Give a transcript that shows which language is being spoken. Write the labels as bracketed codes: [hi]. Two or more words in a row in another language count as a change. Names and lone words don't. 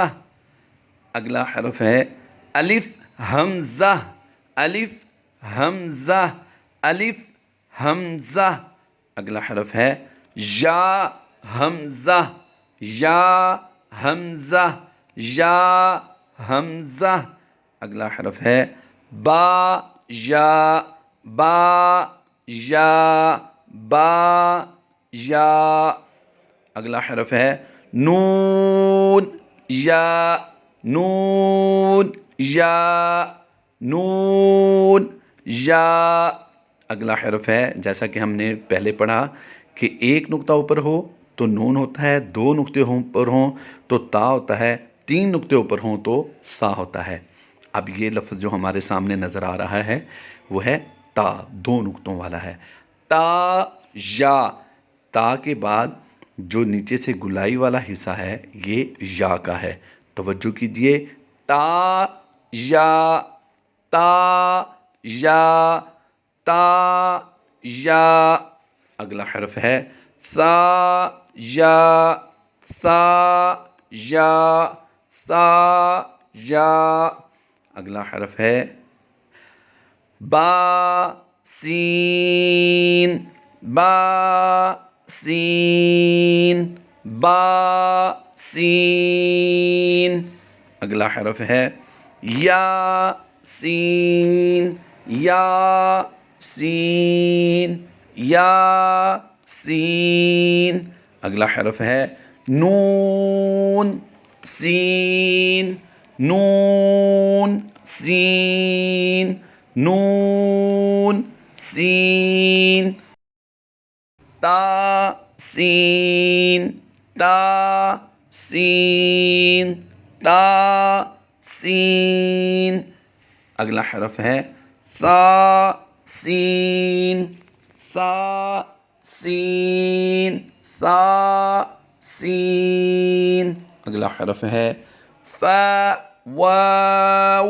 [ur] اگلا حرف ہے الف حمزہ. الف حمزہ. الف حمزہ. اگلا حرف ہے یا حمزہ. یا حمزہ. یا حمزہ. اگلا حرف ہے با یا. با یا. با یا. اگلا حرف ہے نون یا. نون یا. نون یا. اگلا حرف ہے جیسا کہ ہم نے پہلے پڑھا کہ ایک نقطہ اوپر ہو تو نون ہوتا ہے, دو نقطے اوپر ہوں تو تا ہوتا ہے, تین نقطے اوپر ہوں تو سا ہوتا ہے. اب یہ لفظ جو ہمارے سامنے نظر آ رہا ہے وہ ہے تا, دو نقطوں والا ہے. تا یا. تا کے بعد جو نیچے سے گلائی والا حصہ ہے یہ یا کا ہے. توجہ کیجئے. تا یا. تا یا. تا یا. اگلا حرف ہے سا یا. سا یا. سا یا. اگلا حرف ہے با سین. با سین. با سین. اگلا حرف ہے یا سین. یا سین. یا سین. اگلا حرف ہے نون سین. نون سین. نون سین. تا سین. تا سین. تا سین. اگلا حرف ہے سا سین. سا سین. سا سین. اگلا حرف ہے فا واو.